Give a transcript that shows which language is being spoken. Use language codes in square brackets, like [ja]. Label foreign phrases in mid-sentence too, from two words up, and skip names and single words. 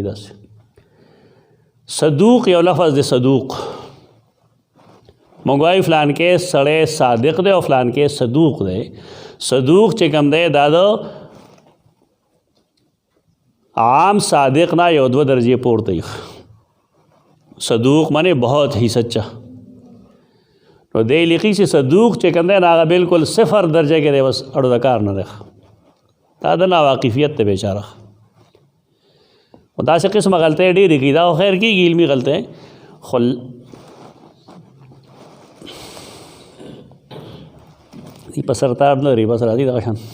[ps] داسې صدوق یو لفظ دی صدوق. موږ وایو فلان کې سړی صادق دی او فلان کې صدوق دی. صدوق چې کوم دی دا د عام صادق نه یو 2 درجې پورته وي. [ur] صدوق معنی بہت ہی سچا. [ps] نو دی لیکي چې صدوق چې کوم دی هغه بالکل 0 درجه کې دی، بس اړو د کار نه دی. دا د ناواقفیت ته بیچاره. دا څه قسمه غلطۍ ډېرې کوي، دا خیر کېږي علمي غلطۍ، خو په سرتار نه لري، بس راځي دغه شان.